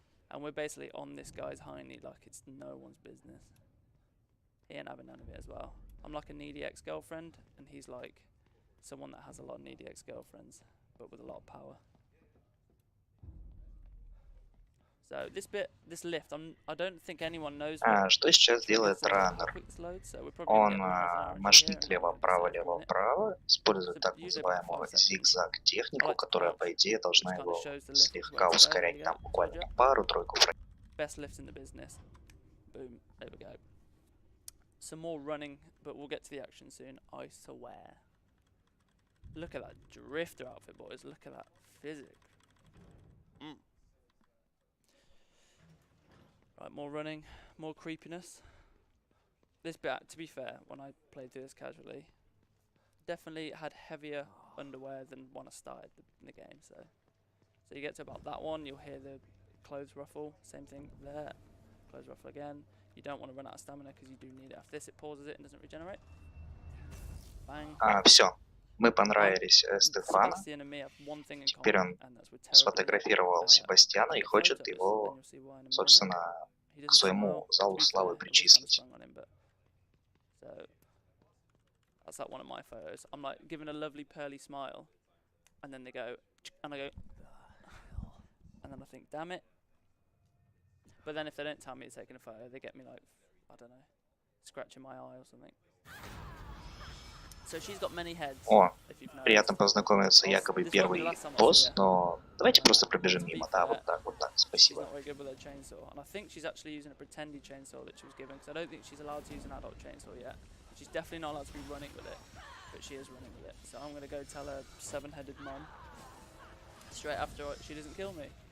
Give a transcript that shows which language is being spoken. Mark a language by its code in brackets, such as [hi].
[en] And we're basically on this guy's hiney like it's no one's business. He ain't having none of it as well. I'm like a needy ex-girlfriend, and he's like someone that has a lot of needy ex-girlfriends, but with a lot of power. So this bit, this lift, I don't think anyone knows. [ru] Что сейчас делает раннер? Он машнит лево-право, лево-право, использует так называемую зигзаг-технику, которая, по идее, должна его слегка ускорять, там буквально пару-тройку фреймов. [en] Best lift in the business. Boom. There we go. Some more running, but we'll get to the action soon. I swear. Look at that drifter outfit, boys. Look at that physics. Right, more running, more creepiness. This bit, to be fair, when I played through this casually, definitely had heavier underwear than when I started the game. So you get to about that one, you'll hear the clothes ruffle. Same thing there. Clothes ruffle again. You don't want to run out of stamina because you do need it. After this, it pauses it and doesn't regenerate. Bang. [ru] Все. Мы понравились Стефану. Теперь он сфотографировал Себастьяна и хочет его, собственно, к своему залу славы причислить. [en] That's like one of my photos. I'm like giving a lovely pearly smile, and then they go, and I go, and then I think, damn it. But then if they don't tell me it's taking a photo, they get me like, I don't know, scratching my eye or something. So she's got many heads. [ru] О, приятно познакомиться, якобы первый босс, но давайте просто пробежим мимо, да, вот так, спасибо. [en] And I think she's actually using a pretendy chainsaw that she was given, because I don't think she's allowed to use an adult chainsaw yet. She's definitely not allowed to be running with it, but she is running with it. So I'm going to go tell her seven-headed mom straight after she doesn't kill me.